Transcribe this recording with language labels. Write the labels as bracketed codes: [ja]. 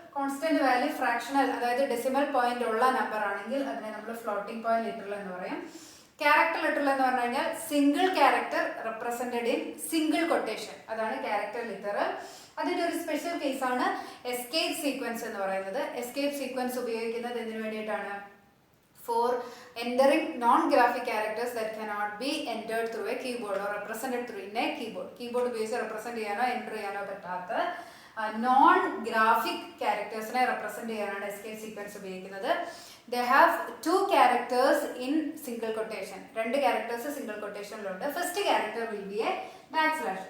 [ml] Constant value fractional അതായത് decimal point ഉള്ള number ആണെങ്കിൽ അതിനെ നമ്മൾ ഫ്ലോട്ടിംഗ് പോയിന്റ് ലിറ്ററൽ എന്ന് പറയും. ക്യാരക്ടർ ലിറ്ററൽ എന്ന് പറഞ്ഞു കഴിഞ്ഞാൽ [en] Single character represented in single quotation. [ml] അതാണ് ക്യാരക്ടർ ലിറ്ററൽ. അതിൻ്റെ ഒരു സ്പെഷ്യൽ കേസാണ് എസ്കേപ്പ് സീക്വൻസ് എന്ന് പറയുന്നത്. എസ്കേപ്പ് സീക്വൻസ് ഉപയോഗിക്കുന്നത് എന്തിനു വേണ്ടിയിട്ടാണ്? [en] for entering non-graphic characters that cannot be entered through a keyboard or represented through in a keyboard. [ml] Keyboard ഉപയോഗിച്ച് റെപ്രസെന്റ് ചെയ്യാനോ എൻ്റർ ചെയ്യാനോ പറ്റാത്ത നോൺ ഗ്രാഫിക് ക്യാരക്ടേഴ്സിനെ റെപ്രസെന്റ് ചെയ്യാനാണ് എസ്കേപ്പ് സീക്വൻസ് ഉപയോഗിക്കുന്നത്. [en] They have 2 characters in single quotation. 2 characters single quotationലുണ്ട്. First character will be a backslash.